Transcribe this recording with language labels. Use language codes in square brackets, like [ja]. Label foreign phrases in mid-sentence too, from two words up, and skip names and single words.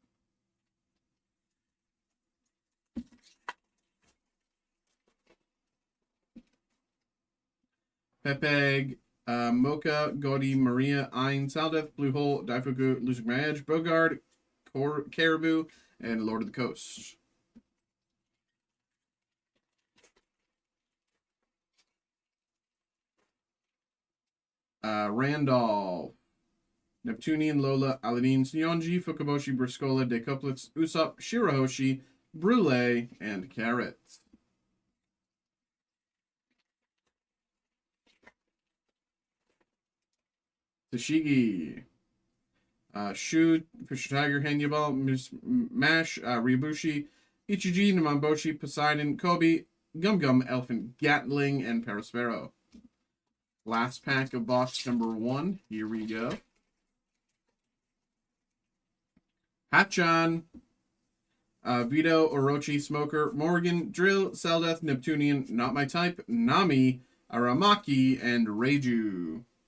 [en] Pepeg, Mocha, Gaudi, Maria, Ein, Saldef, Blue Hole, Daifuku, Losing My Edge, Bogard, Caribou, and Lord of the Coast. Randolph, Neptunian, Lola, Aladdin, Sionji, Fukaboshi, Briscola, Decouplets, Usopp, Shirahoshi, Brule, and Carrot. Tashigi, Shu, Fisher Tiger, Hanyabal, Mash, Ryabushi, Ichiji, Namamboshi, Poseidon, Kobe, Gum Gum, Elephant, Gatling, and Perispero. Last pack of box number 1. Here we go. Hachan, Vito, Orochi, Smoker, Morgan, Drill, Seldeth, Neptunian, Not My Type, Nami, Aramaki, and Reiju.